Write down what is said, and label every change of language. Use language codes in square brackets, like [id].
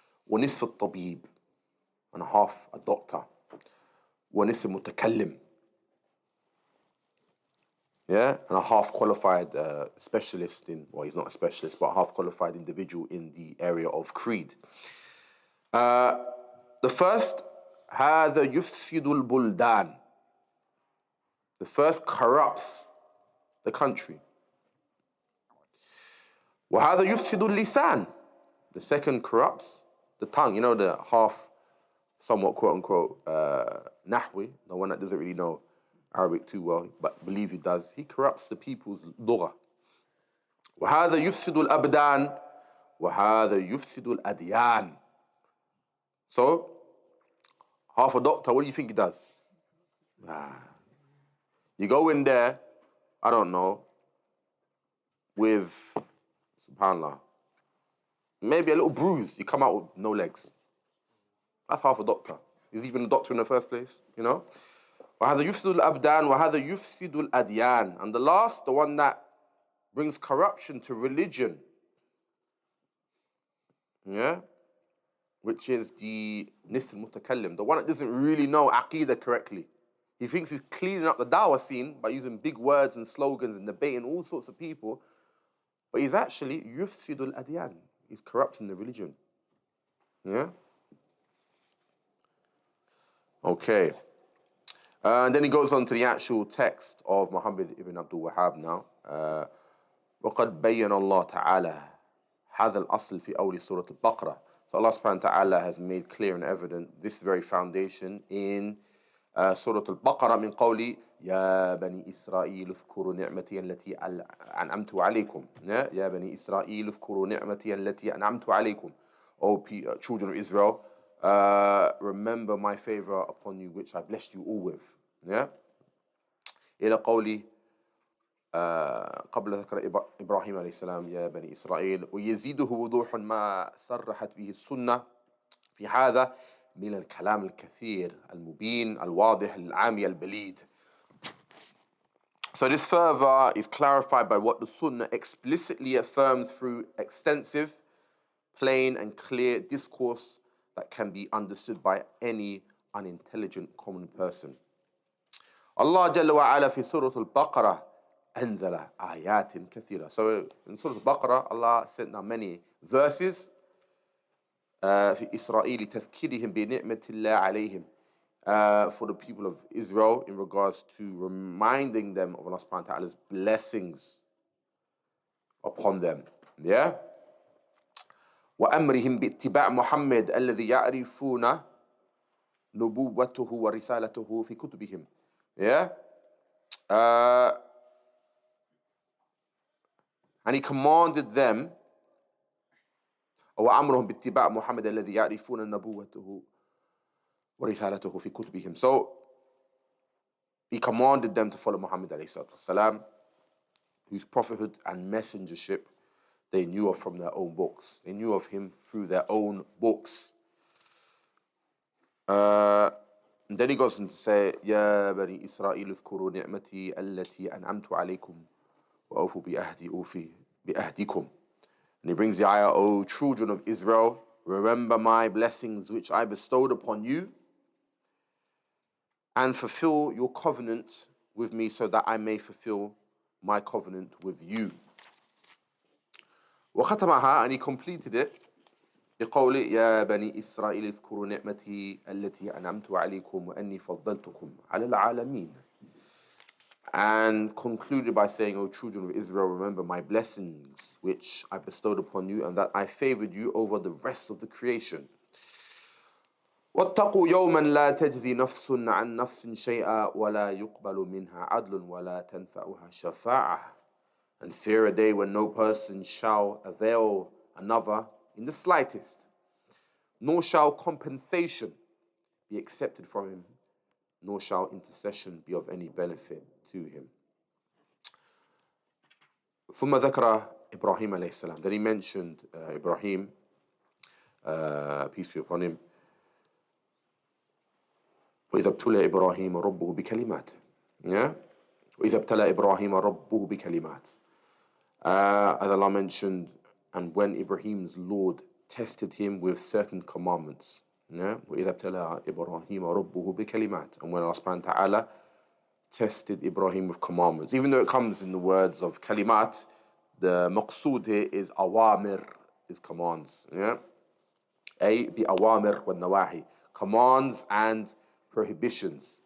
[ar] ونصف الطبيب, [en] and half a doctor. [ar] ونصف متكلم. [en] Yeah, and a half qualified specialist in, well, he's not a specialist, but a half qualified individual in the area of creed. The first, [ar] هذا يفسد البلدان. [en] The first corrupts the country. [ar] وهذا يفسد اللسان. [en] The second corrupts the tongue. You know, the half, somewhat quote unquote, nahwi, the one that doesn't really know Arabic too well, but believes he does. He corrupts the people's lugha. [ar] وهذا يفسد الأبدان وهذا يفسد الأديان. [en] So, half a doctor, what do you think he does? You go in there, I don't know, with, subhanAllah, maybe a little bruise, you come out with no legs. That's half a doctor. He's even a doctor in the first place, you know? [ar] وهذا يفسد الأبدان وهذا يفسد الأديان. [en] And the last, the one that brings corruption to religion, yeah, which is the nisf al-mutakallim, the one that doesn't really know aqidah correctly. He thinks he's cleaning up the dawah scene by using big words and slogans and debating all sorts of people, but he's actually yufsid al-adyan. He's corrupting the religion. Yeah? Okay. And then he goes on to the actual text of Muhammad ibn Abdul Wahhab now. [ar] وَقَدْ بَيَّنَ اللَّهُ تَعَالَى هَذَا الْأَصْلِ فِي أَوْلِ سُورَةِ الْبَقْرَةِ. [en] So Allah subhanahu wa ta'ala has made clear and evident this very foundation in Surah Al-Baqarah [ar] من قولي يا بني إسرائيل اذكروا نعمتي التي أنعمت عليكم. يا بني إسرائيل اذكروا نعمتي التي أنعمت عليكم. [en] O children of Israel, remember my favor upon you which I blessed you all with. Yeah. [ar] إلى قولي قبل ذكر إبراهيم عليه السلام يا بني إسرائيل، ويزيده وضوح ما صرحت به السنة في هذا من الكلام الكثير المبين الواضح العامي البليد. [en] So this further is clarified by what the Sunnah explicitly affirms through extensive, plain and clear discourse that can be understood by any unintelligent common person. [ar] Allah Jalla wa Ala fi Surah Al-Baqarah أنزل آيات كثيرة. [en] So in Surah Al-Baqarah, Allah sent down many verses [ar] في إسرائيل تذكيرهم بنعمة الله عليهم, [en] for the people of Israel in regards to reminding them of Allah subhanahu wa ta'ala's blessings upon them. Yeah? [ar] وأمرهم باتباع محمد الذي يعرفون نبوته ورسالته في كتبهم. [en] Yeah? And he commanded them, [ar] وأمرهم باتباع محمد الذي يعرفون نبوته ورسالته في كتبهم. [en] So he commanded them to follow Muhammad alayhi salatu wasalam, whose prophethood and messengership they knew of from their own books. They knew of him through their own books. And then he goes on to say, [ar] يا بني إسرائيل اذكروا نعمتي التي أنعمت عليكم وأوفوا بأهدي أوفي بأهدكم. [en] And he brings the ayah, O children of Israel, remember my blessings which I bestowed upon you, and fulfill your covenant with me so that I may fulfill my covenant with you. [ar] وختمها, [en] and he completed it [ar] بقول يا بني إسرائيل اذكروا نعمتي التي أنعمت عليكم وأني فضلتكم على العالمين. [en] And concluded by saying, O children of Israel, remember my blessings which I bestowed upon you and that I favored you over the rest of the creation. [ar] واتقوا يوما لا تجزي نفس عن نفس شيئا ولا يقبل منها عدل ولا تنفعها شفاعة. [en] And fear a day when no person shall avail another in the slightest, nor shall compensation be accepted from him, nor shall intercession be of any benefit to him. [ar] ثم ذكر إبراهيم عليه السلام. [en] Then he mentioned Ibrahim, peace be upon him. [ar] وإذا ابتلى إبراهيم ربه بكلمات. [en] Yeah? [ar] وإذا ابتلى إبراهيم ربه بكلمات. [en] As Allah mentioned, and when Ibrahim's Lord tested him with certain commandments. Yeah? [ar] وإذا ابتلى إبراهيم ربه بكلمات. [en] And when Allah subhanahu wa ta'ala tested Ibrahim with commandments. Even though it comes in the words of kalimat, the maqsood here is awamir, is commands. Yeah? [ar] أي بأوامر والنواهي, [en] commands and prohibitions.